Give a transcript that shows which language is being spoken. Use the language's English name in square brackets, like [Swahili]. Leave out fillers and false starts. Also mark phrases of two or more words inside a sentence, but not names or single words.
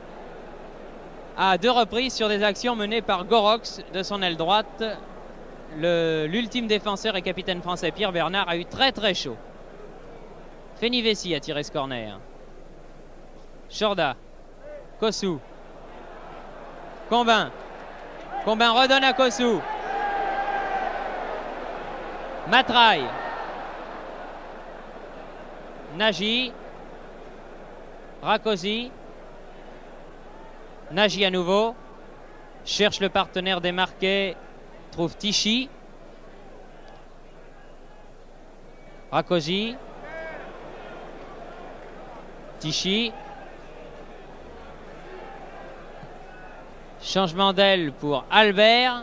[French] À 2 reprises sur des actions menées par Goroch de son aile droite. L'ultime défenseur et capitaine français Pierre Bernard a eu très chaud. Fenivesi a tiré ce corner. Shorda. Kossou. Combin. Combin redonne à Kossou. Matraille. Nagy. Rakosi. Nagy à nouveau. Cherche le partenaire démarqué. Trouve Tichy. Rakosi. Tichy. Changement d'aile pour Albert.